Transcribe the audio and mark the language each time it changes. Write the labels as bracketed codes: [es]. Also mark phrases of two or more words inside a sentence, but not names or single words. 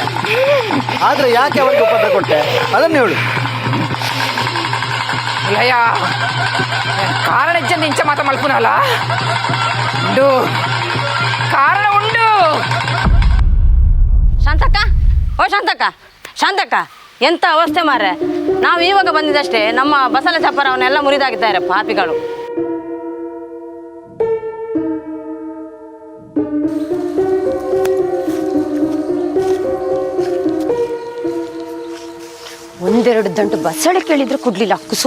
[kn] ಆದರೆ ಯಾಕೆ ಅವರಿಗೆ ಉಪದ್ರ ಕೊಟ್ಟೆ ಅದನ್ನು ಹೇಳು. [tcy] ಲಯ ಕಾರಣ ಇಜ್ಜಂದು ಇಂಚ ಮಾತ ಮಲ್ಪುನಲ್ಲ, ಉಂಡು ಕಾರಣ ಉಂಡು. [kn] ಶಾಂತಕ್ಕ, ಓ ಶಾಂತಕ್ಕ, ಶಾಂತಕ್ಕ, ಎಂಥ ಅವಸ್ಥೆ ಮಾರ್ರೆ. ನಾವು ಇವಾಗ ಬಂದಿದ್ದಷ್ಟೇ ನಮ್ಮ ಬಸಲ ಚಪ್ಪರವನ್ನೆಲ್ಲ ಮುರಿದಾಗಿದ್ದಾರೆ ಪಾಪಿಗಳು. ಒಂದೆರಡು ದಂಟು ಬಸಳೆ ಕೇಳಿದ್ರು ಕೊಡ್ಲಿಲ್ಲ ಕುಸುಮ.